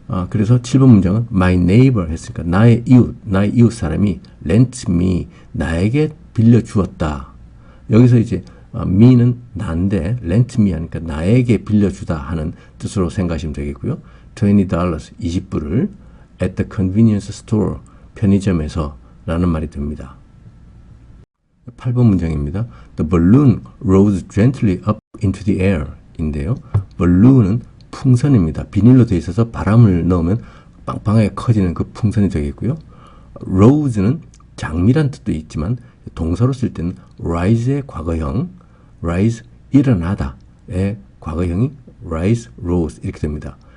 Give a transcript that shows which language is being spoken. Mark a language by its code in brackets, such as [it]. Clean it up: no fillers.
[ko] 그래서 7번 문장은 [en] my neighbor [ko] 했으니까 나의 이웃 사람이 [en] lent me [ko] 나에게 빌려주었다. 여기서 이제 me는 나인데 [en] lent me [ko] 하니까 나에게 빌려주다 하는 뜻으로 생각하시면 되겠고요. $20 20불을 [en] at the convenience store [ko] 편의점에서 라는 말이 됩니다. 8번 문장입니다. [en] The balloon rose gently up into the air [ko] 인데요. balloon은 풍선입니다. 비닐로 되어 있어서 바람을 넣으면 빵빵하게 커지는 그 풍선이 되겠고요. rose는 장미란 뜻도 있지만 동사로 쓸 때는 rise의 과거형, rise 일어나다의 과거형이 rise, rose 이렇게 됩니다.